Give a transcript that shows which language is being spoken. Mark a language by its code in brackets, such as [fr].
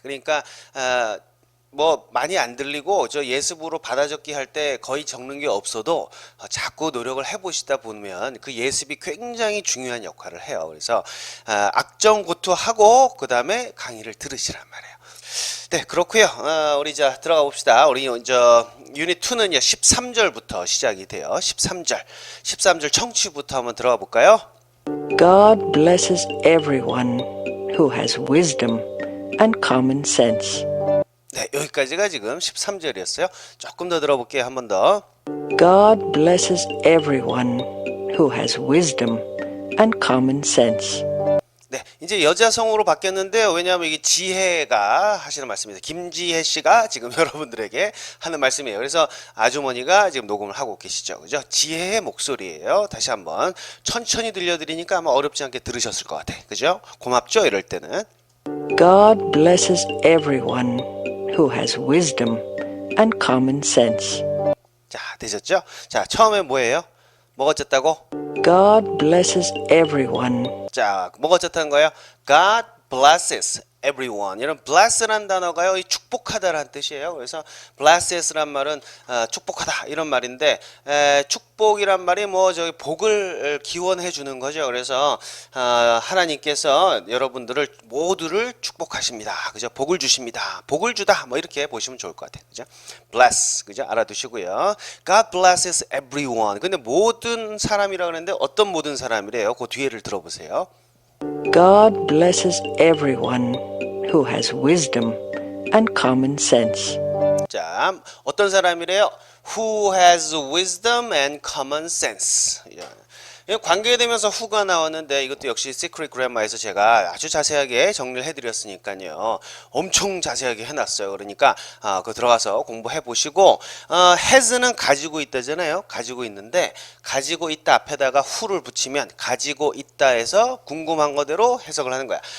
[ko] 그러니까 뭐 많이 안 들리고 저 예습으로 받아 적기 할 때 거의 적는 게 없어도 자꾸 노력을 해보시다 보면 그 예습이 굉장히 중요한 역할을 해요. 그래서 악정고투하고 그 다음에 강의를 들으시란 말이에요. 네, 그렇고요. 우리 자 들어가 봅시다. 우리 저 유닛 2는요 13절부터 시작이 돼요. 13절 청취부터 한번 들어가 볼까요? [en] God blesses everyone who has wisdom and common sense. [ko] 네, 여기까지가 지금 13절이었어요. 조금 더 들어볼게요. 한 번 더. [en] God blesses everyone who has wisdom and common sense. [ko] 네, 이제 여자성으로 바뀌었는데요. 왜냐하면 이게 지혜가 하시는 말씀입니다. 김지혜 씨가 지금 여러분들에게 하는 말씀이에요. 그래서 아주머니가 지금 녹음을 하고 계시죠. 그죠? 지혜의 목소리예요. 다시 한번 천천히 들려드리니까 아마 어렵지 않게 들으셨을 것 같아요. 그죠? 고맙죠? 이럴 때는. [en] God blesses everyone who has wisdom and common sense. [ko] 자, 되셨죠? 자, 처음에 뭐예요? 뭐가 어쨌다고? [en] God blesses everyone. [ko] 자, 뭐가 어쨌다는 거예요? [en] God blesses everyone. [ko] 이런 bless란 단어가요, 이 축복하다라는 뜻이에요. 그래서 blesses란 말은 축복하다 이런 말인데 축복이란 말이 뭐 저기 복을 기원해 주는 거죠. 그래서 하나님께서 여러분들을 모두를 축복하십니다. 그죠? 복을 주십니다. 복을 주다. 뭐 이렇게 보시면 좋을 것 같아요. 그죠? bless. 그죠? 알아두시고요. [en] God blesses everyone. [ko] 근데 모든 사람이라 그러는데 어떤 모든 사람이래요? 그 뒤에를 들어보세요. [en] God blesses everyone who has wisdom and common sense. [ko] 자, 어떤 사람이래요? [en] Who has wisdom and common sense. [ko] 관계되면서 who가 나왔는데 이것도 역시 시크릿 그래머에서 제가 아주 자세하게 정리를 해드렸으니까요. 엄청 자세하게 해놨어요. 그러니까 그거 들어가서 공부해 보시고 has는 가지고 있다잖아요. 가지고 있는데 가지고 있다 앞에다가 who를 붙이면 가지고 있다에서 궁금한 거대로 해석을 하는 거야.